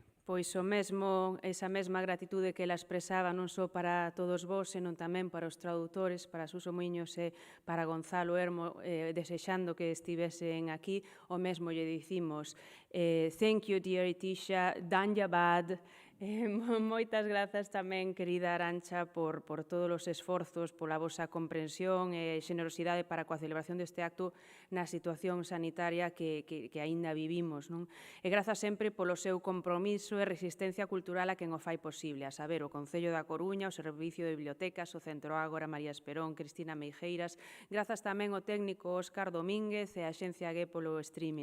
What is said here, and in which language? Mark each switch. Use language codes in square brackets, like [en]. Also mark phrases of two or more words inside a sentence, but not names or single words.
[gl] Pois o mesmo, esa mesma gratitude que ela expresaba non só para todos vós, senón tamén para os traductores, para Suso Muiños e para Gonzalo Hermo, desexando que estivesen aquí, o mesmo lle dicimos. [en] Thank you, dear Itisha, Danjabad. [gl] Moitas grazas tamén, querida Arantxa, por todos os esforzos, pola vosa comprensión e xenerosidade para coa celebración deste acto na situación sanitaria que aínda vivimos, non? E grazas sempre polo seu compromiso e resistencia cultural a quen o fai posible, a saber, o Concello da Coruña, o Servicio de Bibliotecas, o Centro Ágora, María Esperón, Cristina Meijeiras, grazas tamén ao técnico Óscar Domínguez e a Axencia G polo streaming.